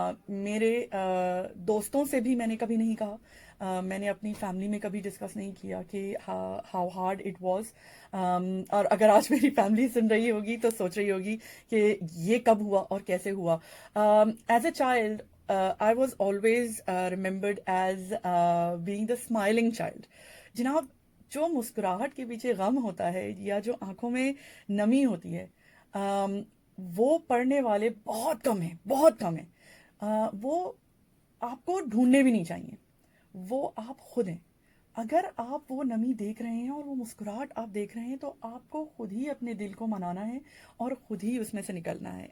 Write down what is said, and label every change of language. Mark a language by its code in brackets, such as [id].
[hi] मेरे दोस्तों से भी मैंने कभी नहीं कहा. मैंने अपनी फैमिली में कभी डिस्कस नहीं किया कि [en] How hard it was. [hi] और अगर आज मेरी फैमिली सुन रही होगी तो सोच रही होगी कि ये कब हुआ और कैसे हुआ. [en] As a child, I was always remembered as being the smiling child. [hi] जनाब, जो मुस्कुराहट के पीछे गम होता है या जो आंखों में नमी होती है, वो पढ़ने वाले बहुत कम हैं, बहुत कम हैं. वो आपको ढूंढने भी नहीं चाहिए, वो आप खुद हैं. अगर आप वो नमी देख रहे हैं और वो मुस्कुराहट आप देख रहे हैं, तो आपको खुद ही अपने दिल को मनाना है और खुद ही उसमें से निकलना है.